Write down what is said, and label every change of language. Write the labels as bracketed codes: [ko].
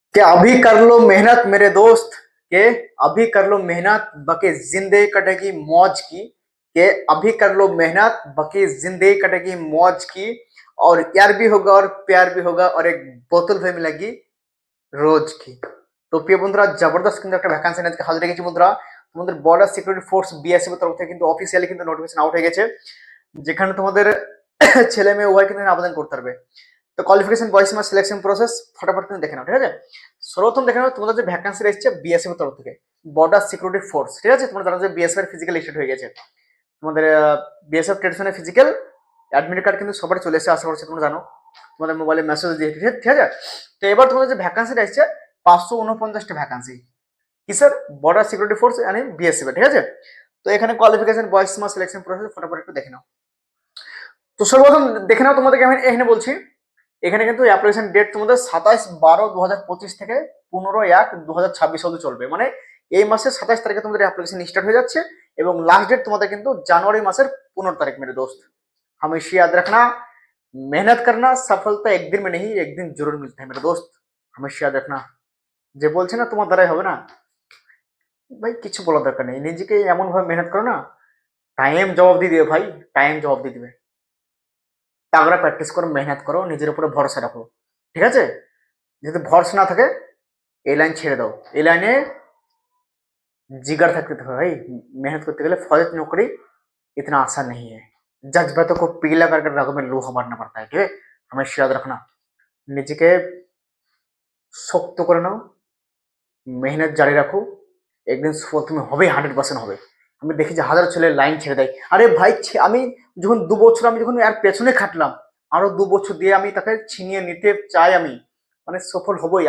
[hi] कि अभी कर लो मेहनत मेरे दोस्त, के अभी कर लो मेहनत बाकी जिंदगी कटेगी मौज की, के अभी कर लो मेहनत बाकी जिंदगी कटेगी मौज की, और यार भी होगा और प्यार भी होगा और एक बोतल भी मिलेगी রোজ কি। [bn] তো প্রিয় বন্ধুরা, জবরদস্ত কিন্তু একটা ভ্যাকান্সি আজকে হাজির রেখেছি বন্ধুরা। তোমাদের বর্ডার সিকিউরিটি ফোর্স বিএসএফ এর তরফ থেকে কিন্তু অফিসিয়ালি কিন্তু নোটিফিকেশন আউট হয়ে গেছে, যেখানে তোমাদের ছেলে মেয়ে উভয় কিন্তু আবেদন করতে পারবে। তো কোয়ালিফিকেশন বয়স সীমা সিলেকশন প্রসেস ফটাফট কিন্তু দেখে নাও, ঠিক আছে। সর্বপ্রথম দেখে নাও তোমাদের যে ভ্যাকান্সি এসেছে বিএসএফ এর তরফ থেকে, বর্ডার সিকিউরিটি ফোর্স, ঠিক আছে। তোমরা জানো যে বিএসএফ এর ফিজিক্যাল স্টেট হয়ে গেছে, তোমাদের BSF traditional physical admit card কিন্তু সবার চলে এসে, আশা করছি তোমরা জানো, তোমাদের মোবাইলে মেসেজ দিয়ে, ঠিক আছে। তো এবার তোমাদের যে ভ্যাকান্সিটা এসেছে 549টা ভ্যাকান্সি, কিসের? বর্ডার সিকিউরিটি ফোর্স মানে বিএসএফ, ঠিক আছে। তো এখানে কোয়ালিফিকেশন বয়স সীমা সিলেকশন প্রসেস ফটাফট একটু দেখে নাও। তো সর্বপ্রথম দেখে নাও তোমাদেরকে আমি এখানে বলছি, এখানে কিন্তু অ্যাপ্লিকেশন ডেট তোমাদের 27/12/2025 থেকে 15/1/2026 অবধি চলবে। মানে এই মাসের 27 তারিখে তোমাদের অ্যাপ্লিকেশন স্টার্ট হয়ে যাচ্ছে এবং লাস্ট ডেট তোমাদের কিন্তু জানুয়ারি মাসের 15 [hi] तारीख मेरे दोस्त। हमेशा याद रखना, मेहनत करना सफलता एक दिन में नहीं एक दिन जरूर मिलता है मेरे दोस्त, हमेशा याद रखना। [bn] যে বলছে না তোমার দ্বারাই হবে না, ভাই কিছু বলার দরকার নেই, নিজেকে এমন ভাবে মেহনত করো না, টাইম জবাব দিয়ে দিবে ভাই, টাইম জবাব দিয়ে দিবে। তাগড়া প্র্যাকটিস করো, মেহনত করো, নিজের উপরে ভরসা রাখো, ঠিক আছে। যদি ভরসা না থাকে এই লাইন ছেড়ে দাও, এই লাইনে जिगर থাকতে হবে ভাই। [hi] मेहनत [bn] করতে গেলে [hi] फौज नौकरी इतना आसान नहीं है, जज्बातों को पीला करके रगों में लोहा मारना पड़ता है, ठीक है। हमेशा याद रखना, [bn] নিজেকে শক্ত করে নাও, মেহনত জারি রাখো, একদিন সফল তুমি হবে, 100% হবে। আমি দেখি যে হাজারো ছেলে লাইন ছেড়ে দেয়, আরে ভাই আমি যখন 2 বছর আমি যখন এর পেছনে খাটলাম, আরো 2 বছর দিয়ে আমি তাকে ছিনিয়ে নিতে চাই, আমি মানে সফল হবই।